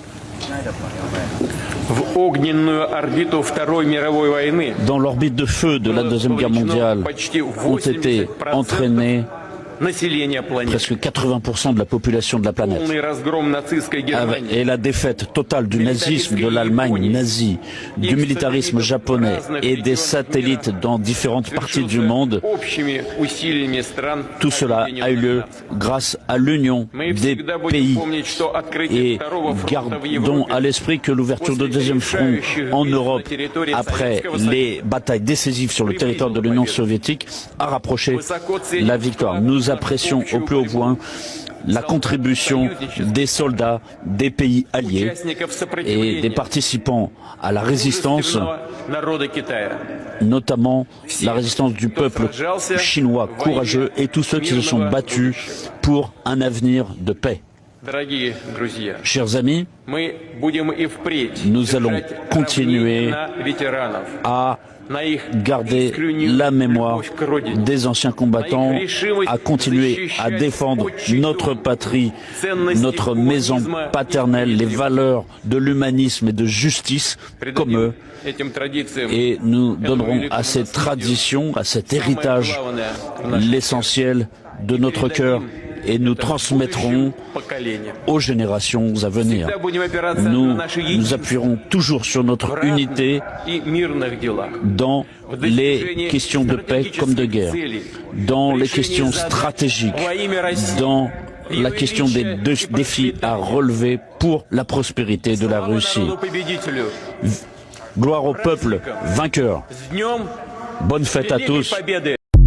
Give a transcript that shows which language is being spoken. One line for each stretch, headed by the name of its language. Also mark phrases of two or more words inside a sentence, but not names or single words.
Russian: в огненную орбиту Второй мировой войны
French: dans l'orbite de feu de la Deuxième Guerre mondiale
Russian: почти
French: ont été 80% entraînés
Russian: населения планеты.
French: presque 80% de la population de la planète.
Russian: Полный разгром нацистской Германии.
French: Et la défaite totale du nazisme, de l'Allemagne nazie, du militarisme japonais et des satellites dans différentes parties du monde,
Russian: Общими усилиями стран
French: tout cela a eu lieu grâce à l'union
Russian: Мы
French: des
Russian: всегда будем
French: pays.
Russian: помнить, что открытие
French: Et
Russian: второго фронта в
French: gardons
Russian: Европе
French: à l'esprit que l'ouverture de deuxième front en Europe, après les batailles décisives sur le territoire de l'Union soviétique, a rapproché la victoire. Nous apprécions au plus haut point la contribution des soldats des pays alliés et des participants à la résistance,
Russian: народа Китая.
French: notamment la résistance du peuple chinois courageux et tous ceux qui se sont battus pour un avenir de paix.
Russian: Дорогие друзья,
French: Chers amis,
Russian: мы будем и впредь
French: nous allons
Russian: держать
French: continuer
Russian: равнение на ветеранов,
French: à
Russian: на их
French: garder
Russian: искреннюю
French: la mémoire
Russian: любовь к родине,
French: des anciens combattants, à continuer à défendre notre patrie, notre maison paternelle, les valeurs de l'humanisme et de justice comme eux.
Russian: этим традициям
French: Et nous donnerons à ces traditions, à cet héritage, l'essentiel de notre cœur et nous transmettrons
Russian: поколениям.
French: aux générations à venir.
Russian: Всегда будем опираться
French: Nous
Russian: на наше
French: nous
Russian: единство
French: appuierons toujours sur notre
Russian: в
French: unité
Russian: равных и мирных делах.
French: dans
Russian: В
French: les
Russian: достижении
French: questions de paix comme de guerre,
Russian: целей,
French: dans
Russian: в
French: les
Russian: решении
French: questions
Russian: задач
French: stratégiques,
Russian: во имя России,
French: dans
Russian: и
French: la
Russian: во
French: question des
Russian: величие и
French: défis à
Russian: процветание.
French: relever pour la prospérité de la
Russian: Слава
French: Russie.
Russian: народу-победителю!
French: Gloire au peuple vainqueur.
Russian: С днем
French: Bonne fête à
Russian: Великой
French: tous.
Russian: Победы!